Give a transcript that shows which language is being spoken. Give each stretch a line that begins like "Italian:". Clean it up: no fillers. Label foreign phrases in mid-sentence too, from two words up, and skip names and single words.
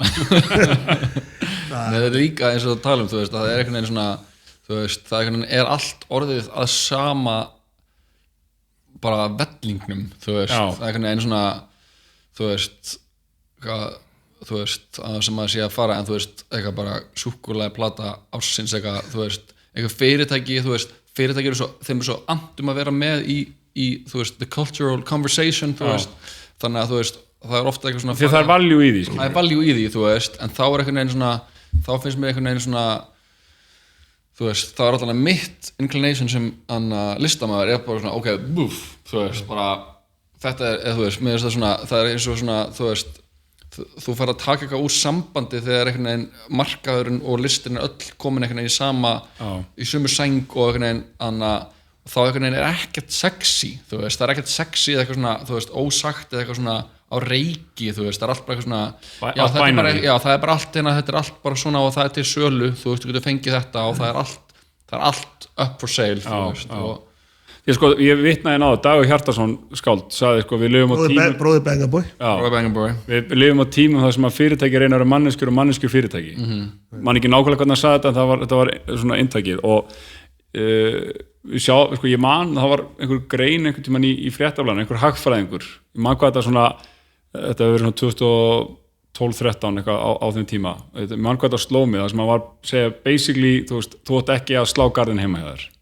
Icelandic: Nei, þetta er líka eins og þú tala þú veist, að það er einhvern veginn svona þú veist, það er allt orðið að sama bara vellingnum, þú veist það er einhvern veginn svona þú veist að sem maður sé að fara en þú veist, eitthvað bara súkkulaði plata ársins eitthvað, þú veist, eitthvað fyrirtæki þú veist, fyrirtæki eru svo, þeim er svo andum að vera með í þú veist,
English: the cultural conversation,
Icelandic: þú veist þannig að þú veist, það er ofta eitthvað svona því það er value í því, það er value í því, þú veist en þá er einhvern veginn svona, þá finnst mér einhvern veginn svona þú veist, þá er alltaf mitt inclination sem listamaður er bara svona, ok, búf þú veist, bara, þetta er þú veist, mér finnst það svona, það er eins og svona þú veist, þú fær að taka eitthvað úr sambandi þegar einhvern veginn markaðurinn og listin er öll komin einhvern veginn í sama í sömu sæng og einhvern veginn þá einhvern veginn er ekkert sexy þú veist, það er ekkert sexy eða eitthvað svona þú veist, ósagt eða eitthvað svona á reiki þú veist, það er allt bara eitthvað svona það er bara allt hérna, þetta er allt bara svona og það er til sölu, þú veist, þú getur fengið þetta og það er allt
English: up for sale
Icelandic: þú veist, og ég vitnaði náðu, Dagur Hjartarson skáld sagði sko, við lifum á tímum Bróðir Bangabói við lifum á tímum þar sem að fyrirtæki reyna að vera manneskjur og manneskjur fyrirtæki man ekki nákvæmlega hvernig að sagði þetta en þetta var svona inntækið og við sjá, sko, ég man það var einhver grein einhvern tímann í fréttaflan einhver hagfræðingur, ég man hvað þetta svona þetta hefur verið svona 2012-13 eitthvað á þeim tíma ég man hvað þetta sló mig, það sem að var segja basically, þú veist, þú átt ekki að slá garðin heima hjá þér